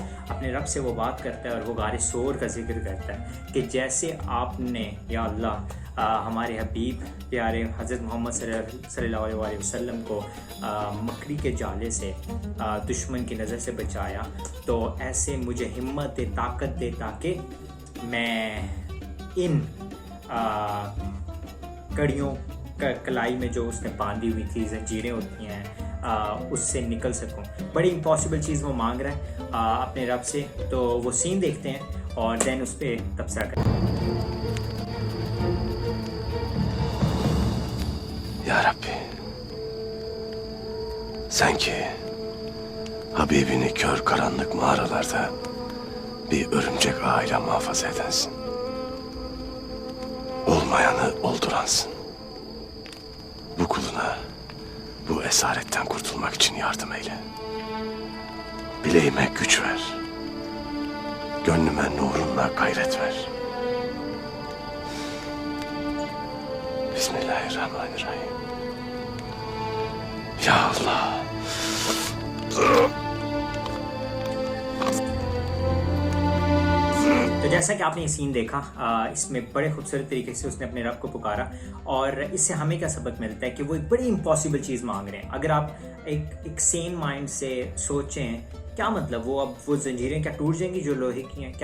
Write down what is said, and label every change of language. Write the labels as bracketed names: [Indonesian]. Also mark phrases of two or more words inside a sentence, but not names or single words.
[Hindi] अपने रब से वो बात करता है और वो गारे शोर का जिक्र करता है कि जैसे आपने [Arabic] يا الله [Hindi] हमारे हबीब प्यारे हज़रत मोहम्मद [Arabic] صلى الله عليه وسلم [Hindi] को मकड़ी के जाले से दुश्मन की नज़र से बचाया, तो ऐसे मुझे हिम्मत दे, ताकत दे, ताकि मैं इन कड़ियों कलाई में जो उसने बांधी हुई थी, जंजीरें होती हैं, उससे निकल सकूं। बड़ी इम्पॉसिबल चीज़ वो मांग रहा है अपने रब से। तो वो सीन देखते हैं और देन उस पर तबसरा करते हैं। [Turkish] Ya Rabbi, sen ki Habibini kör karanlık mağaralarda bir örümcek ağıyla muhafaza edensin. Olmayanı olduransın. Bu kuluna bu esaretten kurtulmak için yardım eyle. Bileğime güç ver. Gönlüme nurunla gayret ver. [Arabic] Bismillahirrahmanirrahim. Ya Allah. [Hindi] तो जैसा कि आपने ये सीन देखा, इसमें बड़े खूबसूरत तरीके से उसने अपने रब को पुकारा और इससे हमें क्या सबक मिलता है कि वो एक बड़ी इम्पॉसिबल चीज़ मांग रहे हैं। अगर आप एक [English] sane mind [Hindi] से सोचें, क्या मतलब वो जंजीरें क्या टूट जाएंगी जो लोहे की हैं?